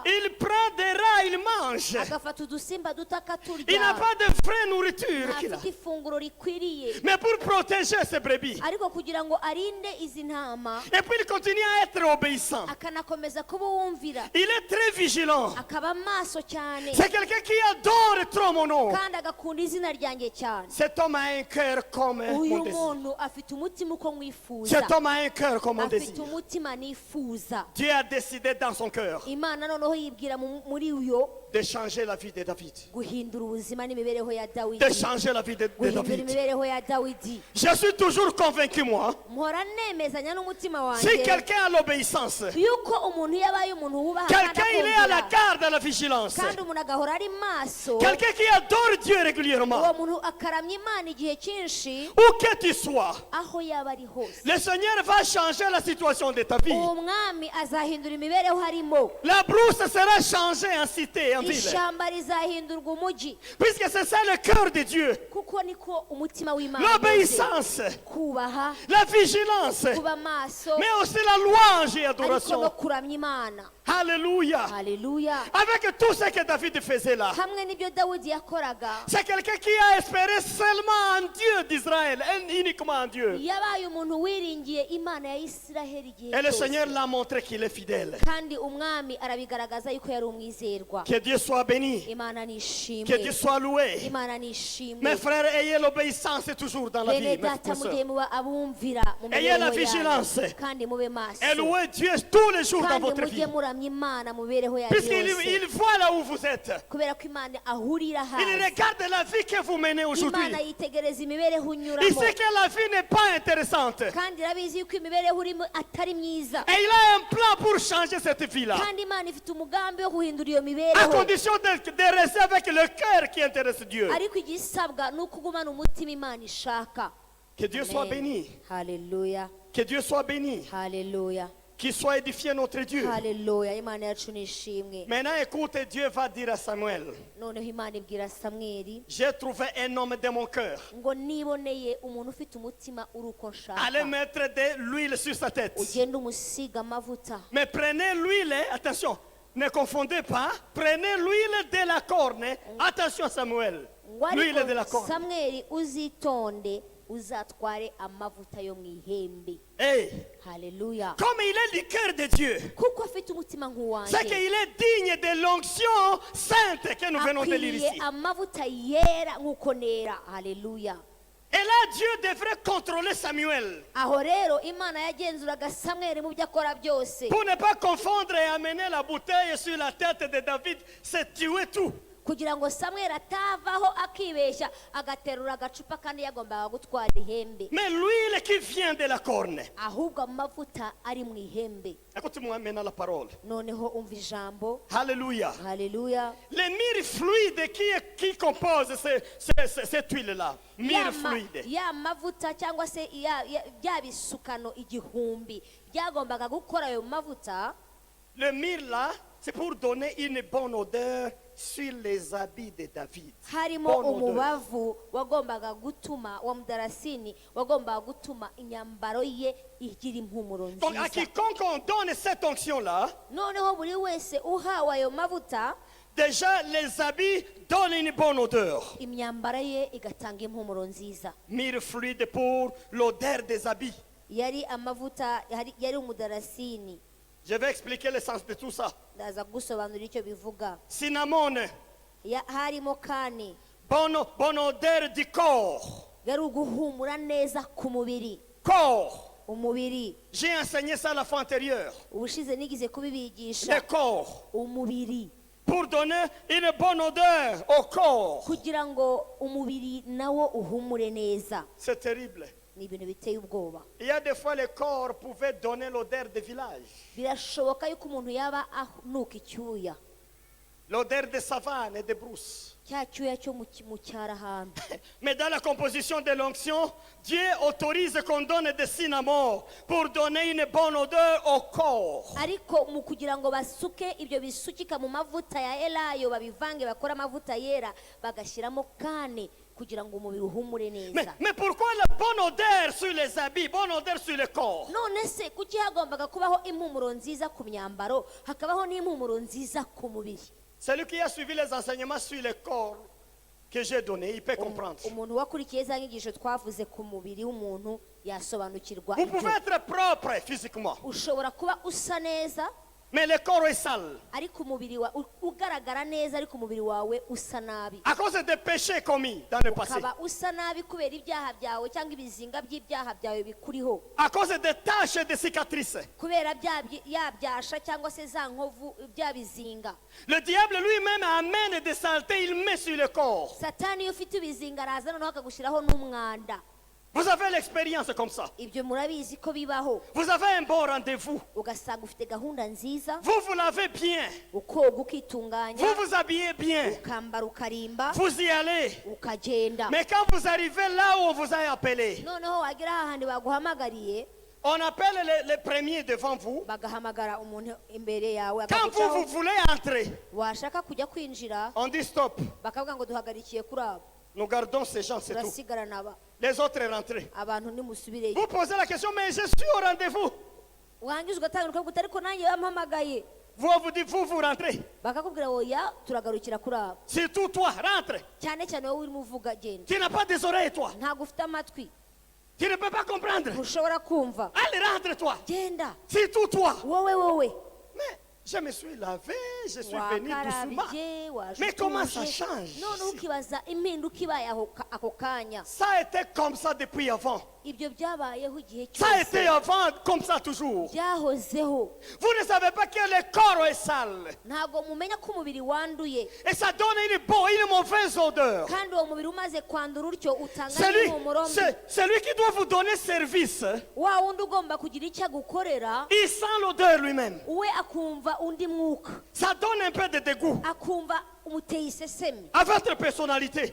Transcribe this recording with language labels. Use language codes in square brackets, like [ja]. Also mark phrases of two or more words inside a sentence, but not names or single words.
[fr] Il prend des rats, il mange. [rw] agafata udusimba duto [fr] Il n'a [rw] akaturya [fr] pas de vraie nourriture qu'il a. [rw] ntafite ifunguro rikwiriye [fr] Mais pour protéger ses brebis. [rw] ariko kugira ngo arinde izi ntama [fr] Et puis il continue à être obéissant. [rw] akanakomeza kuba wumvira [fr] Il est très vigilant. [rw] akaba maso cyane [fr] C'est quelqu'un qui adore trop mon nom. [rw] kandi agakunda izina ryanjye cyane [fr] Cet homme a un cœur comme mon [rw] uyu [fr] désir. [rw] muntu afite umutima uko mwifuza [fr] Cet homme a un cœur comme mon [rw] afite [fr] désir. [rw] umutima nifuza [fr] Dieu a décidé dans son cœur [rw] imana noneho yibwira muri uyo [fr] de changer la vie de David. [rw] guhindura ubuzima n'imibereho ya dawidi [fr] De changer la vie de [rw] guhindura [fr] David. [rw] imibereho ya dawidi [fr] Je suis toujours convaincu, moi, [rw] mpora nemezanya n'umutima [fr] si [rw] wanjye [fr] quelqu'un a l'obéissance, [rw] yuko umuntu iyo abaye umuntu wubaha kandi [fr] quelqu'un il est à la [rw] akumvira [fr] garde, à la vigilance, [rw] kandi umuntu agahora ari maso [fr] quelqu'un qui adore Dieu régulièrement, [rw] uwo muntu akaramya imana igihe cyinshi [fr] où que tu sois, [rw] aho yaba ari hose [fr] le Seigneur va changer la situation de ta vie. [rw] uwo mwami azahindura imibereho harimo [fr] La brousse sera changée en cité, en ville. [rw] ishyamba rizahindurwa umujyi [fr] Puisque c'est ça le cœur de Dieu. [rw] kuko niko umutima w'imana umeze. [fr] L'obéissance, [rw] kubaha [fr] la vigilance, [rw] kuba maso [fr] mais aussi la louange et [rw] ariko no [fr] adoration. [rw] kuramya imana [fr] Alléluia. [rw] haleluya [fr] Avec tout ce que David faisait là, [rw] hamwe n'ibyo dawidi yakoraga [fr] c'est quelqu'un qui a espéré seulement en Dieu d'Israël, et uniquement en Dieu. [rw] yabaye umuntu wiringiye imana ya isiraheli igihe [fr] Et le [rw] cyose [fr] Seigneur l'a montré qu'il est fidèle. [rw] kandi umwami arabigaragaza yuko yari umwizerwa [fr] Que Dieu soit béni. [rw] imana [fr] Que Dieu [rw] nishimwe [fr] soit loué. [rw] imana nishimwe [fr] Mes frères, ayez l'obéissance toujours dans la vie. [rw] bene [fr] Mes [rw] data [fr] frères. [rw] mugihe muba abumvira mu [fr] Ayez la [rw] mibereho [fr] vigilance. [rw] yanyu kandi mube maso [fr] Et louez Dieu tous les jours dans [rw] kandi [fr] votre [rw] mujye [fr] vie. [rw] muramya imana mu mibereho yanyu [fr] Puisqu'il [rw] yose [fr] il voit là où vous êtes. [rw] kubera ko imana ahurira [fr] Il [rw] hasi [fr] regarde la vie que vous menez aujourd'hui. [rw] imana yitegereza imibereho [fr] Il [rw] unyuramo [fr] sait que la vie n'est pas intéressante. [rw] kandi irabizi yuko imibereho urimo atari myiza [fr] Et il a un plan pour changer cette vie-là. [rw] kandi imana ifite umugambi wo guhindura iyo [fr] À [rw] mibereho [fr] condition de rester avec le cœur qui intéresse Dieu. [rw] ariko igisabwa ni ukugumana umutima imana ishaka [fr] Que Dieu soit béni. [rw] haleluya [fr] Que Dieu soit béni. [rw] haleluya [fr] Qu'il soit édifié notre Dieu. [rw] haleluya imana yacu nishimwe [fr] Maintenant, écoute, Dieu va dire à Samuel, [rw] noneho imana ibwira samweli [fr] j'ai trouvé un homme de mon cœur. [rw] ngo niboneye umuntu ufite umutima uri uko [fr] Allez [rw] nshaka [fr] mettre de l'huile sur sa tête. [rw] ugende umusiga amavuta [fr] Mais prenez l'huile, attention, ne confondez pas. Prenez l'huile de la corne. Attention Samuel. [rw] ngo [fr] L'huile de la [rw] ariko [fr] corne. [rw] samweli uzitonde uzatware amavuta yo mu ihembe [fr] Hey, [rw] haleluya [fr] comme il est du cœur de Dieu, [rw] kuko afite umutima [fr] c'est [rw] nk'uwanjye [fr] qu'il est digne de l'onction sainte que nous venons de lire [rw] akwiriye [fr] ici. [rw] amavuta yera nk'uko nera haleluya [fr] Et là, Dieu devrait contrôler Samuel [rw] aho rero imana yagenzuraga samweli mu byo akora byose [fr] pour ne pas confondre et amener la bouteille sur la tête de David, c'est tuer tout. [rw] kugira ngo samweli atavaho akibeshya agaterura agacupa kandi yagombaga gutwara ihembe [fr] Mais l'huile qui vient de la corne. [rw] ahubwo amavuta ari mu ihembe [fr] Écoute-moi maintenant la parole. [rw] noneho umva ijambo [fr] Alléluia. [rw] haleluya [fr] Les myrrhes fluides qui composent cette huile-là. Myrrhes fluides. [rw] ya mavuta cyangwa se bya bisukano igihumbi byagombaga gukora ayo mavuta [fr] Le myrrhe là, c'est pour donner une bonne odeur sur les habits de David. [rw] harimo [fr] Bonne odeur. [rw] umubavu wagombaga gutuma wa mudarasini wagombaga gutuma imyambaro ye igira impumuro [fr] Donc à [rw] nziza. [fr] quiconque on donne cette onction là, [rw] Noneho buri wese uhawe ayo mavuta [fr] déjà les habits donnent une bonne odeur. [rw] imyambaro ye igatanga impumuro nziza. [fr] Myrrhe fluide pour l'odeur des habits. [rw] Yari amavuta yari umudarasini. [fr] Je vais expliquer le sens de tout ça. [rw] Ndaza gusobanura icyo bivuga. [fr] Cinnamon, [rw] Harimo kane [fr] bonne odeur du corps. [rw] yari uguhumura neza ku mubiri. [fr] Corps. [rw] Umubiri. [fr] J'ai enseigné ça la fois antérieure. [rw] Ubushize nigize kubibigisha. [fr] Le corps. [rw] Umubiri. [fr] Pour donner une bonne odeur au corps. [rw] Kugira ngo umubiri nawo uhumure neza. [fr] C'est terrible. [rw] Ni ibintu biteye ubwoba. [fr] Il y a des fois le corps pouvait donner l'odeur de village. [rw] Birashoboka yuko umuntu yaba anuka icyuya. [fr] L'odeur de savane et de brousse. [rw] Cya cyuya cyo mu cyara ahantu. [fr] Mais dans la composition de l'onction, Dieu autorise qu'on donne des cinnamons pour donner une bonne odeur au corps. [rw] Ariko mu kugira ngo basuke ibyo bisukika mu mavuta ya elayo babivange bakora amavuta yera bagashyiramo kane kugira ngo umubiri uhumure neza. [fr] Mais pourquoi la bonne odeur sur les habits, bonne odeur sur le corps? [rw] None se kuki hagombaga kubaho impumuro nziza ku myambaro hakabaho n'impumuro nziza ku mubiri? [fr] Celui qui a suivi les enseignements sur le corps que j'ai donné, il peut comprendre. [rw] Umuntu wakurikiye za nyigisho twavuze ku mubiri w'umuntu yasobanukirwa. [fr] Vous pouvez être propre physiquement, [rw] Ushobora kuba usa neza [fr] mais le corps est sale. [rw] ariko umubiri wa ugaragara neza ariko umubiri wawe usa nabi. [fr] À cause des péchés commis dans le passé. [rw] Ukaba usa nabi kubera ibyaha byawe cyangwa ibizinga by'ibyaha byawe bikuriho. [fr] À cause des taches et des cicatrices. [rw] Kubera yabyasha cyangwa se za nkovu byabizinga. [fr] Le diable lui-même amène des saletés, il met sur le corps. [rw] Satani iyo ufite ibizinga araza noneho akagushyiraho n'umwanda. [fr] Vous avez l'expérience comme ça. [rw] Ibyo murabizi ko bibaho. [fr] Vous avez un bon rendez-vous. [rw] Ugasanga ufite gahunda nziza. [fr] Vous lavez bien. [rw] Ukoga ukitunganya. [fr] Vous vous habillez bien. [rw] Ukambara ukarimba. [fr] Vous y allez. [rw] Ukagenda. [fr] Mais quand vous arrivez là où on vous a appelé, [rw] Noneho wagira ahandi baguhamagariye. [fr] on appelle les premiers devant vous. [rw] Bagahamagara umuntu imbere yawe [fr] Quand vous [rw] akagucaho. [fr] voulez entrer, [rw] Washaka kujya kwinjira [fr] on dit stop. [rw] bakavuga ngo duhagarikiye kuri abo. [fr] Nous gardons ces gens, c'est tout. [rw] Turasigarana aba. [fr] Les autres rentrez. [rw] Abantu nimusubireyo. [fr] Vous posez la question, mais je suis au rendez-vous. [rw] Wangiza ugatangira ukavuga ariko nanjye bampamagaye. [fr] Vous dites, vous rentrez. [rw] Bakakubwira oya turagarukira kuri abo. [fr] Surtout toi, rentre. [rw] Cyane cyane wowe urimo uvuga genda. [fr] Tu n'as pas des oreilles, toi. [rw] Ntabwo ufite amatwi. [fr] Tu ne peux pas comprendre. [rw] Ntushobora kumva. [fr] Allez, rentre, toi. [rw] Genda. [fr] Surtout toi. [rw] Wowe. [fr] Mais je me suis lavé, je suis venu doucement. [rw] Wakarabye [fr] Mais comment ça [rw] washutuje. [fr] change? [rw] None ukibaza impinduka ibaye ako kanya. [fr] Ça a été comme ça depuis avant. [rw] Ibyo byabayeho igihe [fr] Ça a été [rw] cyose. [fr] avant comme ça toujours. [rw] Byahozeho. [fr] Vous ne savez pas que le corps est sale. [rw] Ntabwo mumenya ko umubiri wanduye. [fr] Et ça donne une mauvaise odeur. [rw] Kandi uwo mubiri umaze kwandura utyo utanga [fr] Celui, [rw] impumuro mbi. [fr] celui qui doit vous donner service, [rw] Wa wundi ugomba kugira icyo agukorera [fr] il sent l'odeur lui-même. [rw] we akumva undi mwuka. [fr] Ça donne un peu de dégoût [rw] Akumva umuteye isesemi. [fr] à votre personnalité.